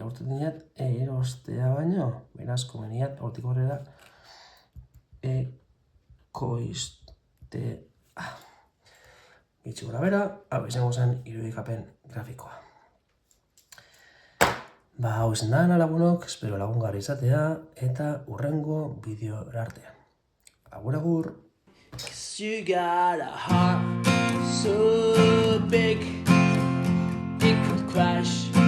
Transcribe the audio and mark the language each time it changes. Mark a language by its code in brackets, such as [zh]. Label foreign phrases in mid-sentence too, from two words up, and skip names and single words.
[eu] Horten dinat, erostea baino, beraz, komeniat, hortik aurrera ekoiztea. Gitxi gora bera, hau izango zen irudikapen grafikoa. Ba, hau izan da, lagunok, espero lagungarri izatea, eta hurrengo bideo artean. Agur, agur! [en] 'Cause you got a heart so big it could crash